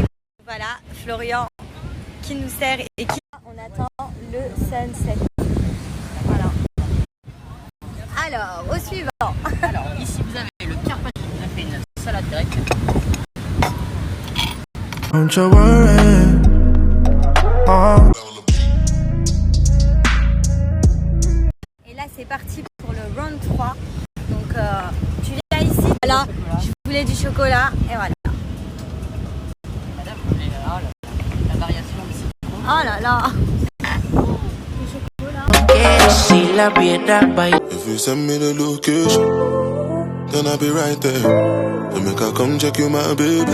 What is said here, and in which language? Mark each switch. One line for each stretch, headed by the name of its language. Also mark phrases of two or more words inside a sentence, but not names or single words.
French: Voilà Florian qui nous sert et qui on attend le sunset. Voilà. Alors au suivant. Alors ici vous avez le carpaccio, on a fait une salade grecque.
English: Don't you worry. Oh.
French: Et là c'est parti pour le round 3. Donc tu viens ici, voilà, je voulais du chocolat et voilà. Madame, vous voulez la variation ici. Oh là là.
English: If you send me the location, then I'll be right there. You make her come check you, my baby.